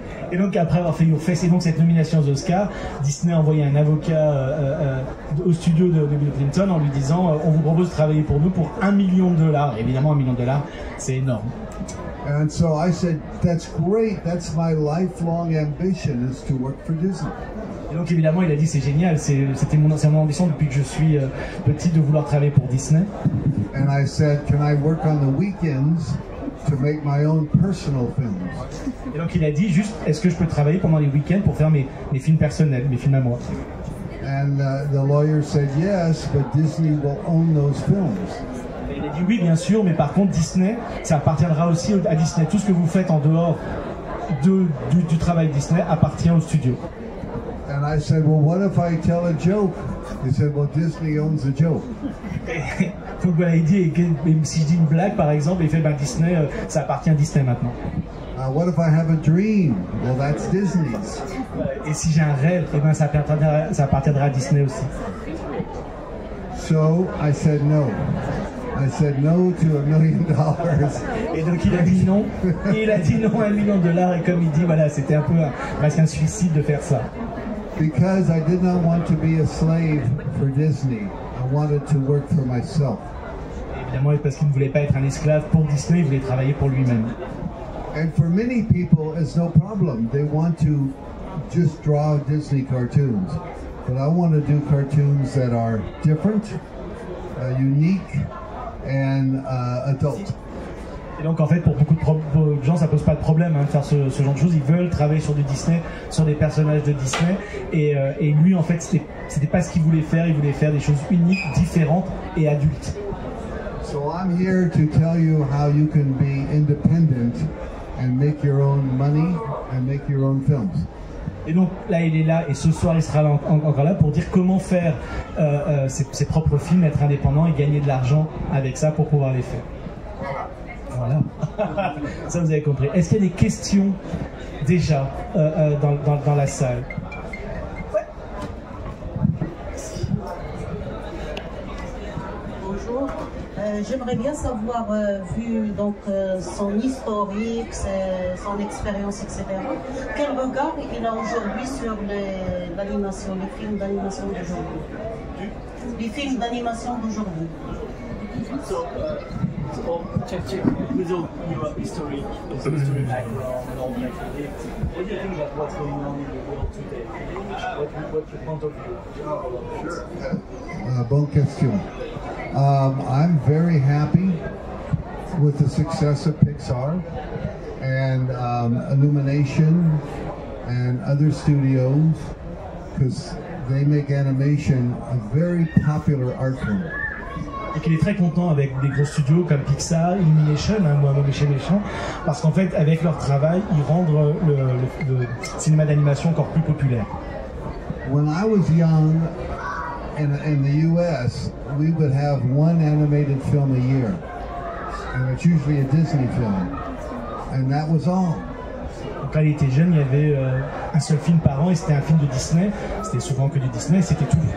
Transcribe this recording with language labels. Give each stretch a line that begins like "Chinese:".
French: Et donc après avoir fait Your Face et donc cette nomination aux Oscars, Disney a envoyé un avocat au studio de Bill Plympton en lui disant on vous propose de travailler pour nous pour $1 million. Évidemment $1 million, c'est énorme.
English: And so I said, that's great, that's my lifelong ambition, is to work for Disney.
French: Et donc évidemment il a dit c'est génial, c'était mon ambition depuis que je suis petit de vouloir travailler pour Disney.
English: And I said, can I work on the weekends to make my own personal films?
French: Et donc il a dit juste, est-ce que je peux travailler pendant les week-ends pour faire mes films personnels, mes films à moi?
English: And the lawyer said yes, but Disney will own those films.
French: Et il a dit oui bien sûr, mais par contre Disney, ça appartiendra aussi à Disney. Tout ce que vous faites en dehors du travail Disney appartient au studio.
English: And I said, well, what if I tell a joke? He said, well, Disney owns the joke.
French: Donc voilà, il dit, si je dis une blague par exemple, il fait, Disney, ça appartient à Disney maintenant.
English: What if I have a dream? Well, that's Disney's.
French: Et si j'ai un rêve, ça appartiendra à Disney aussi.
English: So I said no. I said no to $1 million.
French: Et donc il a dit non. Et il a dit non à $1 million. Et comme il dit, voilà, c'était un peu presque un suicide de faire ça.
English: Because I did not want to be a slave for Disney. I wanted to work for myself.
French: Et évidemment, parce qu'il ne voulait pas être un esclave pour Disney, il voulait travailler pour lui-même.
English: And for many people, it's no problem. They want to just draw Disney cartoons. But I want to do cartoons that are different, unique, and adult.
French: Et donc en fait pour beaucoup de gens ça pose pas de problème de faire ce genre de choses, ils veulent travailler sur du Disney, sur des personnages de Disney et lui en fait c'était pas ce qu'il voulait faire, il voulait faire des choses uniques, différentes et adultes.
English: So I'm here to tell you how you can be independent and make your own money and make your own films.
French: Et donc là il est là et ce soir il sera là, encore là pour dire comment faire ses propres films, être indépendant et gagner de l'argent avec ça pour pouvoir les faire. Voilà, ça vous avez compris. Est-ce qu'il y a des questions déjà dans la salle? Ouais. Bonjour, j'aimerais bien savoir, vu donc son historique, son expérience, etc., quel regard il a aujourd'hui sur l'animation, les films d'animation d'aujourd'hui? Les films d'animation d'aujourd'hui.
English: So, check with all your history background and all that. What do you think about what's going on in the world today? What's your point of view? Sure.
French: Bonne question.
English: I'm very happy with the success of Pixar and Illumination and other studios because they make animation a very popular art form.
French: Et qu'il est très content avec des gros studios comme Pixar, Illumination, moi chez Méchant, parce qu'en fait avec leur travail ils rendent le cinéma d'animation encore plus populaire.
English: When I was young in the US, we would have one animated film a year, and it's usually a Disney film, and that was all.
French: Quand il était jeune, il y avait un seul film par an et c'était un film de Disney, c'était souvent que du Disney, c'était tout.